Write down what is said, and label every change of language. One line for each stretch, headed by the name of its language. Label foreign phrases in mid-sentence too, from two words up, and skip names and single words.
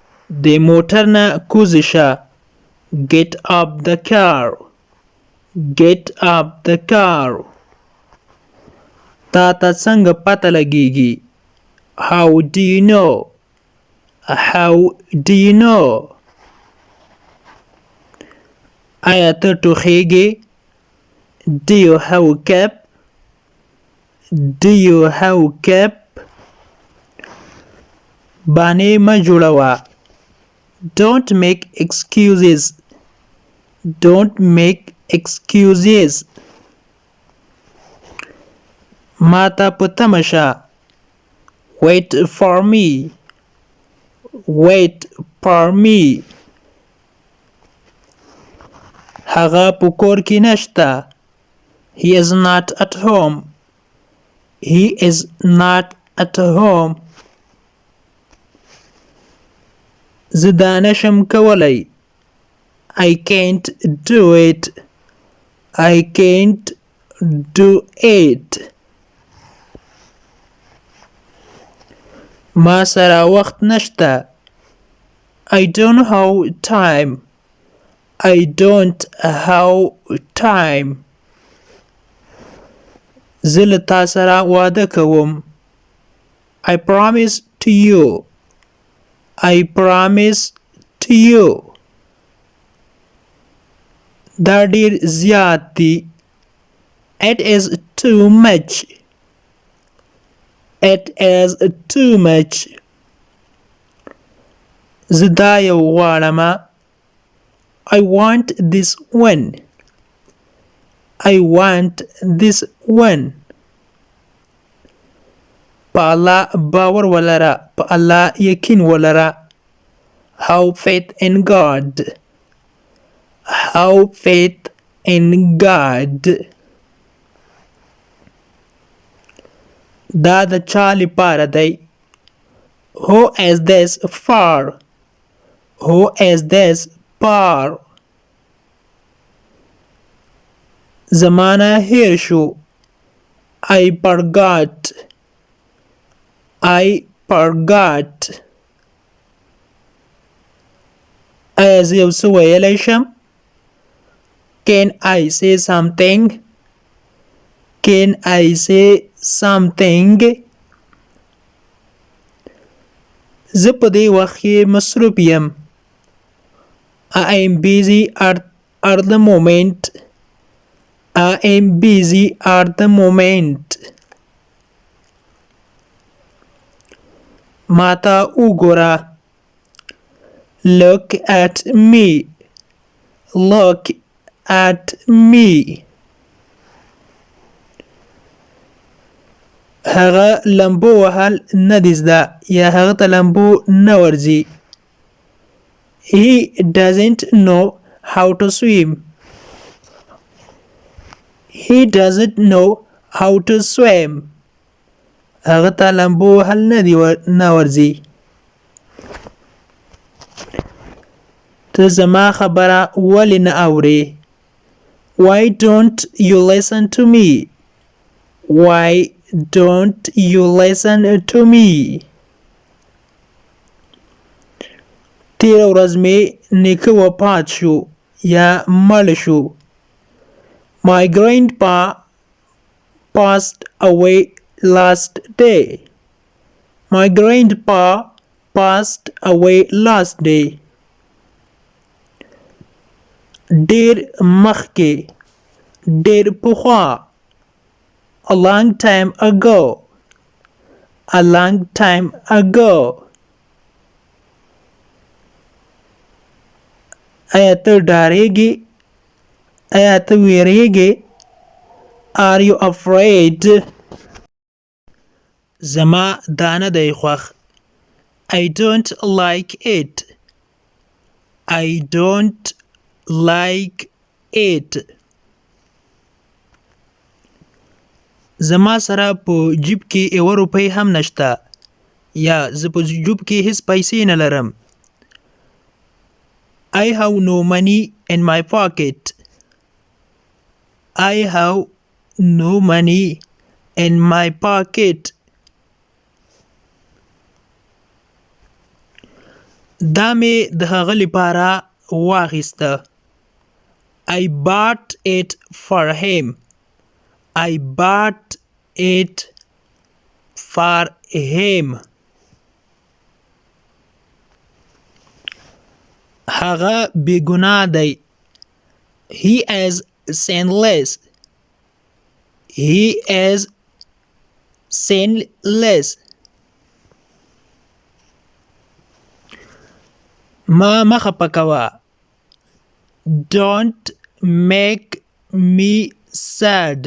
Pashto: د موټر نه کوزه شه.
English: Get up the car. Get up the car.
Pashto: تا ته څنګه پته لګیږي؟
English: How do you know? How do you know?
Pashto: آیا ته ټوخیږې؟
English: Do you have a cap? Do you have a cap?
Pashto: بانې مه جوړوه.
English: Don't make excuses. Don't make excuses.
Pashto: ما ته په تمه شه.
English: Wait for me. Wait for me.
Pashto: هغه په کور کې نشته.
English: He is not at home. He is not at home.
Pashto: زه دا نشم کولی.
English: I can't do it. I can't do it.
Pashto: ما سره وخت نشته.
English: I don't have time. I don't have time.
Pashto: زه له تا سره واده کوم.
English: I promise to you. I promise to you.
Pashto: دا ډیر زیات دی.
English: It is too much. It is too much.
Pashto: زه دا یو غواړم.
English: I want this one. I want this one.
Pashto: په الله باور ولره. په الله یقین ولره.
English: Have faith in God. Have faith in God.
Pashto: دا د چا لپاره دی؟
English: Who is this for? Who is this for?
Pashto: زمانه هیر شو.
English: I forgot. I forgot.
Pashto: ایا زه یو څه ویلی شم؟
English: Can I say something? Can I say something?
Pashto: زه په دې وخت کې مصروف یم.
English: I am busy at the moment. I am busy at the moment.
Pashto: ما ته وګوره.
English: Look at me. Look at me.
Pashto: هغه لمبو وهل نه دی زده یا هغه ته لمبو نه ورځي.
English: He doesn't know how to swim. He doesn't know how to swim.
Pashto: هغه ته لمبو وهل نه ورځي. ته زما خبره ولې نه اورې؟
English: Why don't you listen to me? Why don't you listen to me?
Pashto: تیره ورځ مې نیکه وفات شو یا مړ شو.
English: My grandpa passed away last day. My grandpa passed away last day.
Pashto: ډیر مخکې. ډیر پخوا.
English: A long time ago. A long time ago.
Pashto: آیا ته ډارېږې؟ آیا ته وېرېږې؟
English: Are you afraid? زما دا نه دی خوښ. I don't like it. I don't like it.
Pashto: زما سره په جیب کې 1 روپۍ هم نشته یا زه په جیب کې هیڅ پیسې نه لرم.
English: I have no money in my pocket. I have no money in my pocket.
Pashto: دا مې د هغه لپاره واخیسته.
English: I bought it for him. I bought it for him.
Pashto: هغه بېګناه دی.
English: He is sinless. He is sinless.
Pashto: ما خفه کوه.
English: Don't make me sad.